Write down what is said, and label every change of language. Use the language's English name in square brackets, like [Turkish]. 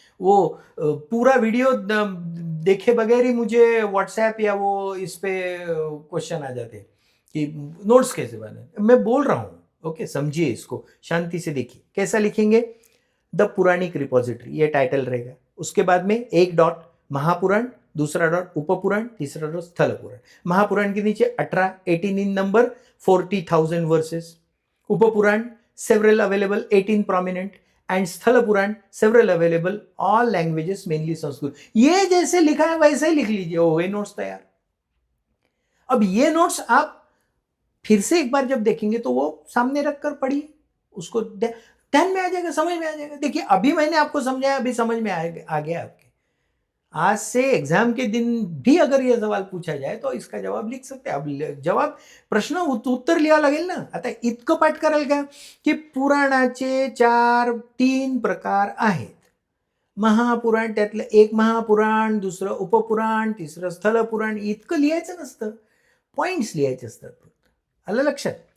[Hindi] वो पूरा वीडियो देखे बगैर ही मुझे व्हाट्सएप या वो इस पे क्वेश्चन आ जाते कि नोट्स कैसे बनाने. मैं बोल रहा हूं. ओके, समझिए इसको, शांति से देखिए. कैसा लिखेंगे? [English] the Puranic repository, [Hindi] ये टाइटल रहेगा. उसके बाद में एक डॉट महापुराण, दूसरा डॉट उपपुराण, तीसरा डॉट स्थलपुराण. महापुराण के नीचे 18 [English] in number, [Hindi] 40,000 versus. [English] उपपुराण several available, 18 prominent, and sthala purana several available, all languages mainly Sanskrit. [Hindi] ये जैसे लिखा है वैसे ही लिख लीजिए, हो गए नोट्स तैयार. अब ये नोट्स आप फिर से एक बार जब देखेंगे तो वो सामने रखकर पढ़िए, उसको ध्यान में आ जाएगा, समझ में आ जाएगा. देखिए अभी मैंने आपको समझाया, अभी समझ में आ गया आपके. आज से एग्जाम के दिन भी अगर यह सवाल पूछा जाए तो इसका जवाब लिख सकते हैं. अब जवाब [Marathi] प्रश्न उत्तर लिहावं लागेल ना. आता इतकं पाठ कराल का की पुराणाचे 3 प्रकार आहेत. महापुराण, त्यातलं एक महापुराण, दुसरं उपपुराण, तिसरं स्थलपुराण. इतकं लिहायचं नसतं, पॉइंट्स लिहायचे असतात फक्त. आलं लक्षात?